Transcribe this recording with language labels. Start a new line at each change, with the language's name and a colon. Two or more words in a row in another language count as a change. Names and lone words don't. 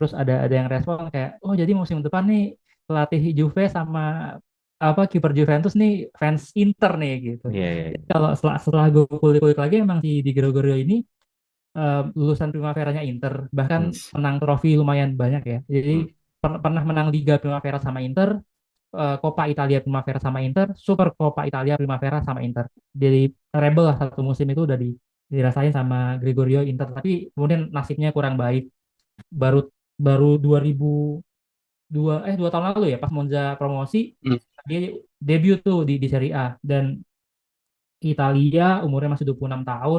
Indonesian: Terus ada yang respon kayak, oh jadi musim depan nih pelatih Juve sama kiper Juventus nih fans Inter nih gitu. Iya, iya, Jadi iya. kalau setelah gue kulik-kulik lagi emang si Di Gregorio ini lulusan Primaveranya Inter, bahkan Hmm, menang trofi lumayan banyak ya. Jadi hmm. pernah menang Liga Primavera sama Inter, Coppa Italia Primavera sama Inter, Super Coppa Italia Primavera sama Inter. Jadi treble lah satu musim itu udah dirasain sama Gregorio Inter, tapi kemudian nasibnya kurang baik. Baru baru 2 tahun lalu ya pas Monza promosi Hmm. dia debut tuh di Serie A dan Italia umurnya masih 26 tahun.